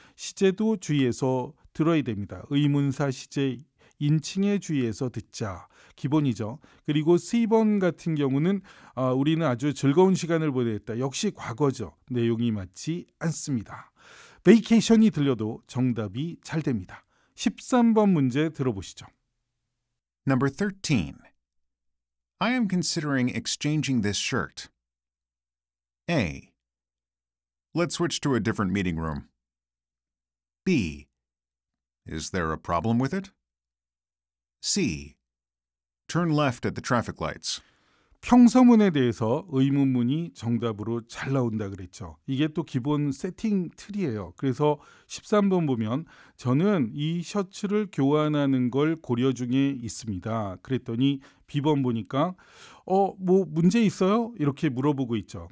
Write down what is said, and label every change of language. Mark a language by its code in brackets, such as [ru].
[ko] 시제도 주의해서 들어야 됩니다. 의문사 시제 인칭에 주의해서 듣자. 기본이죠. 그리고 C번 같은 경우는 우리는 아주 즐거운 시간을 보냈다. 역시 과거죠. 내용이 맞지 않습니다. 베이케이션이 들려도 정답이 잘 됩니다. 13번 문제 들어보시죠. [en] Number 13. I am considering exchanging this shirt. A. Let's switch to a different meeting room. B. Is there a problem with it? C. Turn left at the traffic lights. [ko] 평서문에 대해서 의문문이 정답으로 잘 나온다 그랬죠. 이게 또 기본 세팅 틀이에요. 그래서 13번 보면 저는 이 셔츠를 교환하는 걸 고려 중에 있습니다. 그랬더니 B번 보니까 문제 있어요? 이렇게 물어보고 있죠.